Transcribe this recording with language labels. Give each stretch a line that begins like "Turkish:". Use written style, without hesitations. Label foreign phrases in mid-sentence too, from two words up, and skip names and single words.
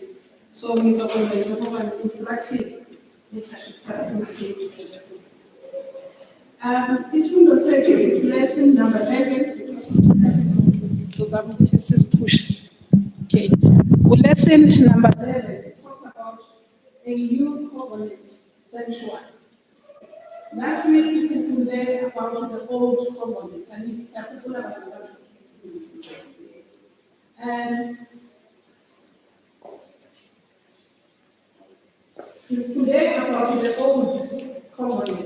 Zulu: So ngizokwenza ngoba ngiinstructive facilitate. Isifundo sethu
English: is lesson number 11.
Zulu: Tuzama ukuthi sisipush.
English: Okay. Lesson number 11 it talks about a new covenant sanctuary. Last week we sifunde about the old covenant and it's a particular and today about the old covenant.